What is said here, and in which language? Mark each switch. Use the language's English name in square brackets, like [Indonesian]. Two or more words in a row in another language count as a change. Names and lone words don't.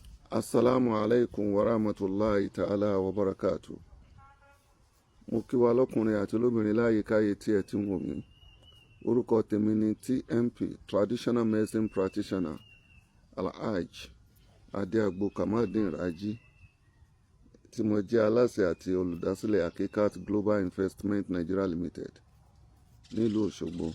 [Arabic] السلام عليكم ورحمة الله تعالى وبركاته. [Yoruba] Mo kí wa lọ́kùnrin àti lóbìnrin láyé káyé tí ẹ ti ń wò mí. Orúkọ tèmi ni TMP, [English] Traditional Medicine Practitioner, [Yoruba] Alhaj Adéagbo Kamaldeen Raji, tí mo jẹ́ aláṣẹ àti olùdásílẹ̀ Hakikat Global Investment Nigeria Limited nílùú Òṣogbo.